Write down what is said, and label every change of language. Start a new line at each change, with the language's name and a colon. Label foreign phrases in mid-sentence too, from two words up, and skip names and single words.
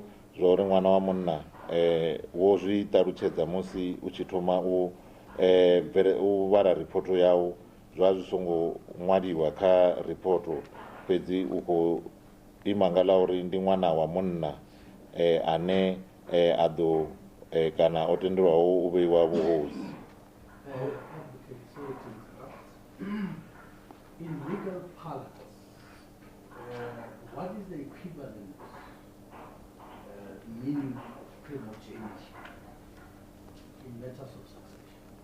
Venda: zwa uri ṅwana wa munna wo zwi ṱalutshedza musi u tshi thoma u vhala report yau zwa zwi songo ṅwaliwa kha report, fhedzi u khou ima nga ḽa uri ndi ṅwana wa munna ane a ḓo kana o tendelwaho u vheiwa vhuhosi.
English: In legal parlance, what is the equivalent meaning primogeniture in matters of succession?